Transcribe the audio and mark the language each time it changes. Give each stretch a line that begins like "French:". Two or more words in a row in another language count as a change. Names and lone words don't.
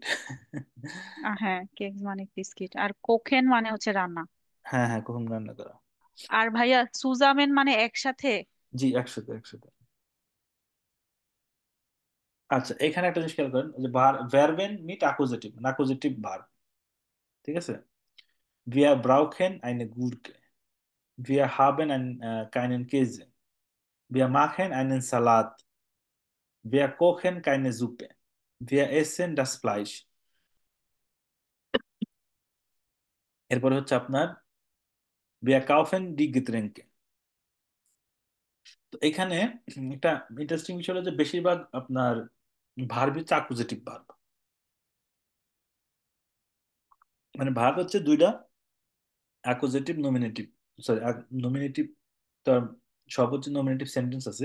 Bangla: হ্যাঁ, কেক মানে বিস্কিট, আর কোকেন মানে হচ্ছে রান্না। হ্যাঁ হ্যাঁ, কখন রান্না করা। আর ভাইয়া সুজামেন মানে একসাথে। জি, একসাথে একসাথে। আচ্ছা, এখানে একটা জিনিস খেয়াল করেন যে
German: Verben mit Akkusativ,
English: accusative verb,
Bangla: ঠিক আছে।
German: Wir brauchen eine Gurke. Wir haben keinen Käse. Wir machen einen Salat. Wir kochen keine Suppe. Wir essen das Fleisch.
Bangla: এরপরে হচ্ছে আপনার
German: Wir kaufen die Getränke.
Bangla: তো এখানে একটা ইন্টারেস্টিং বিষয় হলো যে বেশিরভাগ আপনার ভার্ব হচ্ছে
English: accusative verb.
Bangla: মানে ভার্ব হচ্ছে দুইটা,
English: accusative nominative,
Bangla: সরি নমিনেটিভ, তার সব হচ্ছে
English: nominative sentence
Bangla: আছে।